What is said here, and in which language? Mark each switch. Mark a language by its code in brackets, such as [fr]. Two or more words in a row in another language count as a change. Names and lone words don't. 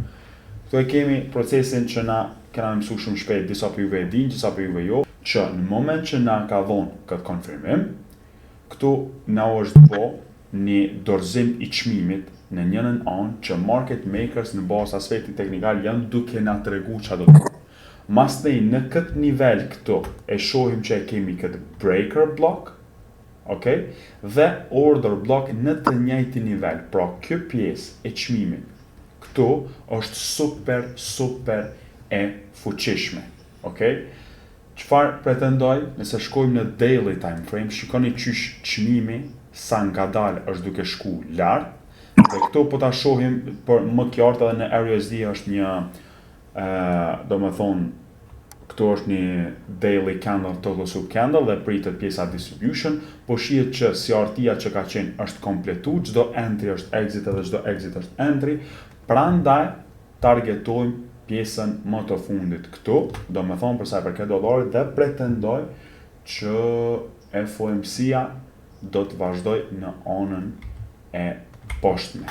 [sq] Këtu e kemi procesin që na kena mësu shumë shpejt, disa për juve e din, disa për juve jo, që në moment që na ka dhonë këtë konfirmim, këtu na është po një dorëzim i çmimit në njënën anë që [en] market makers [sq] në bazë aspektit teknikal janë duke na tregu çfarë do të bëjmë. Masnej në këtë nivel këtu e shohim që e kemi këtë [en] breaker block, [sq] okay? Dhe [en] order block [sq] në të njëjtin nivel. Pra kjo pjesë e çmimit këtu është super e fuqishme, okay? Çfarë pretendoj nëse shkojmë në [en] daily time frame, [sq] shikoni qysh çmimi sa ngadalë është duke shku lart. Dhe këtu po ta shohim për më qartë edhe në RUSD është një këtu është një daily [en] candle, total sub candle [sq] dhe pritet pjesa distribution, po shihet që CRT-ja që ka qenë është kompletu, çdo entry është exit edhe çdo exit është entry, prandaj targetojmë pjesën më të fundit këtu, do me thonë përsa e përket dollarit dhe pretendoj që FOMC-ja do të vazhdoj në anën e poshtme.